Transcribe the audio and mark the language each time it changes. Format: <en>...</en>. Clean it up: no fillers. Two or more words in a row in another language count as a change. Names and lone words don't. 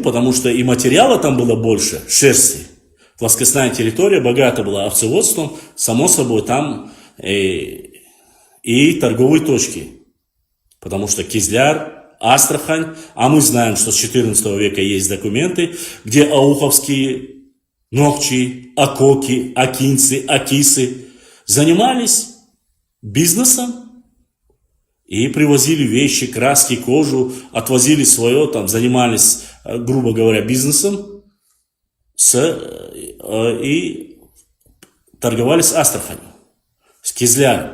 <ru>Потому что и материала там было больше, шерсти. Плоскостная территория богата была овцеводством, само собой там и торговые точки. Потому что Кизляр, Астрахань, а мы знаем, что с 14 века есть документы, где ауховские ногчи, акоки, акинцы, акисы занимались бизнесом. И привозили вещи, краски, кожу, отвозили свое, там, занимались, грубо говоря, бизнесом и торговали с Астраханью, с Кизляром.</ru>